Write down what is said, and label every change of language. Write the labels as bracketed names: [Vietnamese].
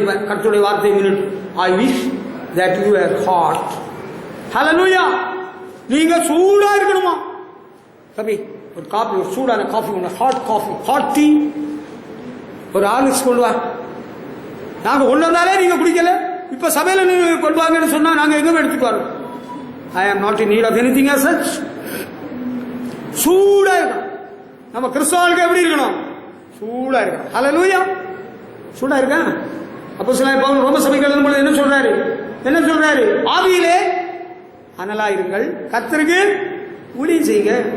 [Tamil] இப்ப கர்த்தருடைய வார்த்தை minute. [English] I wish that you were hot. [Tamil] Hallelujah. நீங்க சூடா இருக்கணுமா? தம்பி, ஒரு காபி, ஒரு சூடான காஃபி ஒன்று, ஹாட் காஃபி, ஹாட் டீ, ஒரு ஹார்லிக்ஸ் கொண்டு வா. நாங்க கொண்டு வந்தாலே நீங்க குடிக்கல. இப்ப சபையில நீங்க கொண்டு வாங்கன்னு சொன்னா நாங்க எங்க எடுத்துட்டு வரோம்? [English] I am not in need of anything as such. [Tamil] சூடா இருக்கணும். நம்ம கிறிஸ்தவர்களுக்கு எப்படி இருக்கணும்? சூடா இருக்கணும். ஹல்லேலூயா. சூடா இருக்கா? அப்போஸ்தலனாகிய பவுல் ரோம சபைக்கு எழுதும்போது என்ன சொல்றாரு? ஆவியிலே அனலா இருங்கள், கர்த்தருக்கு ஊழியம் செய்யுங்க.